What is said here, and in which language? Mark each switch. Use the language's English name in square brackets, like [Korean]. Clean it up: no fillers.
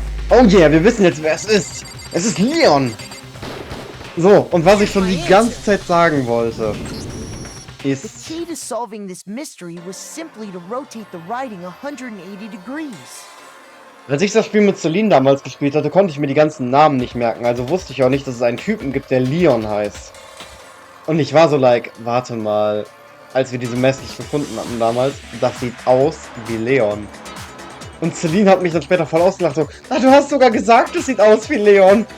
[German] Oh yeah, wir wissen jetzt, wer es ist. Es ist Leon. So, und was ich schon die ganze Zeit sagen wollte, ist... [English] The key to solving this mystery was simply to rotate the writing 180 degrees. [German] Als ich das Spiel mit Celine damals gespielt hatte, konnte ich mir die ganzen Namen nicht merken. Also wusste ich auch nicht, dass es einen Typen gibt, der Leon heißt. Und ich war so like, warte mal, als wir diese Message gefunden hatten damals, das sieht aus wie Leon. Und Celine hat mich dann später voll ausgelacht, so, du hast sogar gesagt, es sieht aus wie Leon.